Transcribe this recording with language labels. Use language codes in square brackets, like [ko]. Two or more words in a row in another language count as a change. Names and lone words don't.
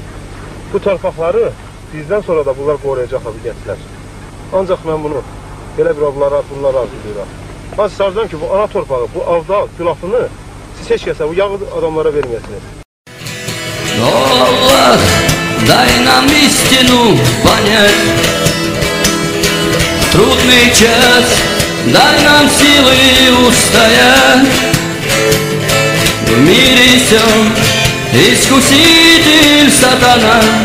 [az] Bu torpaqları bizdən sonra da bunlar qoruyacaqlar bu gənclər. Ancaq mən bunu belə bir bunlara arzulayıram. Ben size arzulayıram ki, bu ana torpağı, bu avda külafını siz heç kəsə, bu yağı adamlara verməyəsiniz. [ru] Allah, дай нам истину понять. В трудный час дай нам силы устоять. В мире всем искуситель сатана.